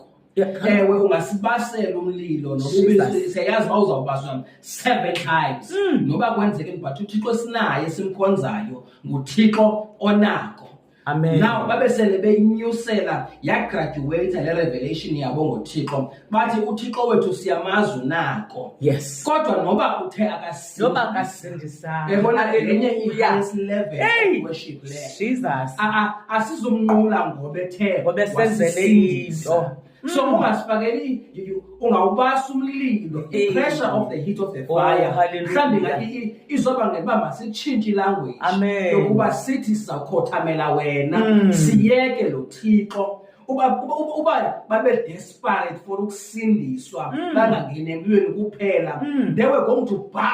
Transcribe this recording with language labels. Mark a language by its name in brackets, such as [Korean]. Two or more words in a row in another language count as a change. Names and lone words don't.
[Xhosa] Ewe ungasibasela umlilo noba siyayazi uba uzawubaswa [English] 7 times [Xhosa] noba kwenzeke, but uThixo sinaye esimkhonzayo nguThixo onako. Amen. Now babesele beyinyusela yagraduate le revelation yabo ngoThixo, bathi uThixo wethu siyamazi nako. Yes. Kodwa noba uthe akasindisa ebona lenye i- [English] highest level of worship [Xhosa] le. Jesus. Asizumnqula ngoba ethe wasenzele into. So ungasifakeli ungawubasa umlilo, [English] the pressure of the heat of the fire. [Xhosa] Mhlawumbi izoba ngekuba masitshintshe ilanguage yokuba sithi sizawukhothamela wena, siyeke lo Thixo. Uba babe desperate for ukusindiswa bangangeni emlilweni kuphela, [English] they were going to